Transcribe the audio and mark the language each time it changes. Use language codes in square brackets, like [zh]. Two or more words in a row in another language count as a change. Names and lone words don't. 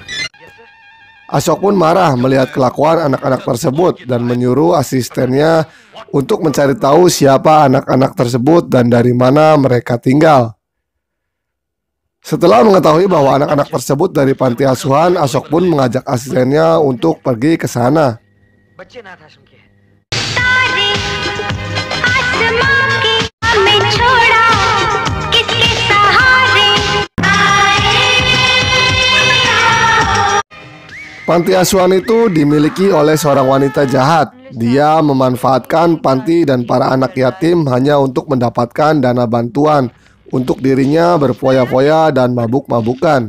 [id] Ashok pun marah melihat kelakuan anak-anak tersebut dan menyuruh asistennya untuk mencari tahu siapa anak-anak tersebut dan dari mana mereka tinggal. Setelah mengetahui bahwa anak-anak tersebut dari panti asuhan, Ashok pun mengajak asistennya untuk pergi ke sana. [hi] बच्चे अनाथ आश्रम के हैं। [id] Panti asuhan itu dimiliki oleh seorang wanita jahat. Dia memanfaatkan panti dan para anak yatim hanya untuk mendapatkan dana bantuan untuk dirinya berfoya-foya dan mabuk-mabukan.